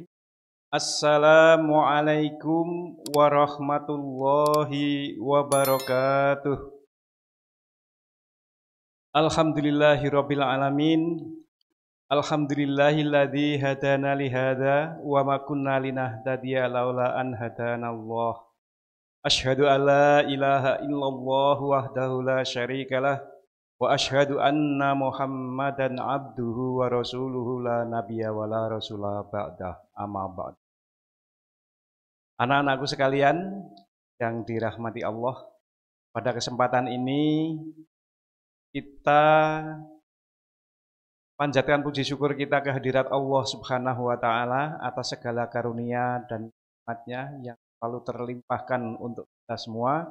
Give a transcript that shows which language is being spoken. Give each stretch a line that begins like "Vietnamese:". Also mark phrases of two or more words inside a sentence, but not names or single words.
Arabic: السلام عليكم ورحمة الله وبركاته. الحمد لله رب العالمين. الحمد لله الذي هدانا لهذا وما كنا لنهتدي لولا أن هدانا الله. أشهد أن لا إله إلا الله وحده لا شريك له وأشهد أن محمدا عبده ورسوله لا نبي ولا رسول بعده أما بعد.
Indonesian: Anak-anakku sekalian yang dirahmati Allah, pada kesempatan ini kita panjatkan puji syukur kita kehadirat Allah
Arabic: سبحانه وتعالى
Indonesian: atas segala karunia dan nikmat-Nya yang selalu terlimpahkan untuk kita semua.